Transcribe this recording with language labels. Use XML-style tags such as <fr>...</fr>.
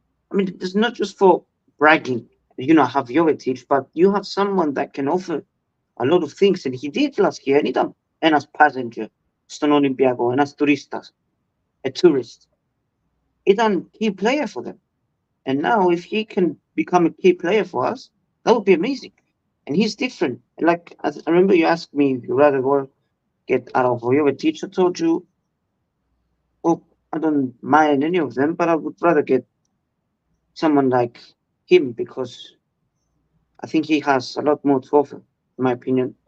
<en>And I mean, it's not just for bragging, have Jovetic, but you have someone that can offer a lot of things, and he did last year.</en> <el>And ήταν ένας passenger στον Ολυμπιακό, ένας τουρίστας,</el> <en>a tourist. Ήταν key player for them. And now, if he can become a key player for us, that would be amazing. And he's different. Like, I remember you asked me if you'd rather go get out of Jovetic. I told you, well, I don't mind any of them, but I would rather get someone like him because I think he has a lot more to offer, in my opinion.</en>